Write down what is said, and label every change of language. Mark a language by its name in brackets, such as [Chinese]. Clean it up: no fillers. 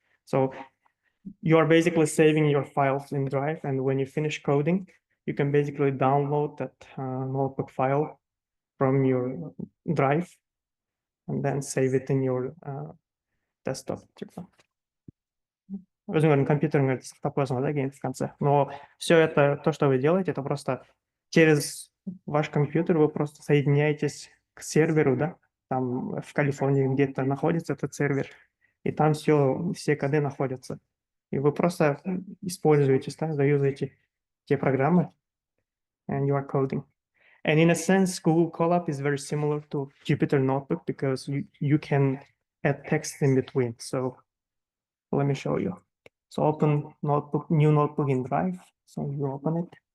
[English] So you are basically saving your files in Drive, and when you finish coding, you can basically download that notebook file from your Drive and then save it in your desktop. [Kazakh] өзіңіздің компьютеріңізді сақтап қоясыңыз да кейін [Russian] в конце. Но все это, то, что вы делаете, это просто через ваш компьютер вы просто соединяетесь к серверу, да, там в Калифорнии где-то находится этот сервер, и там все коды находятся. И вы просто используете, да, заюзаете те программы, [English] and you are coding. And in a sense, Google Colab is very similar to Jupyter Notebook because you can add text in between. So let me show you. So open notebook, new notebook in Drive. So you open it.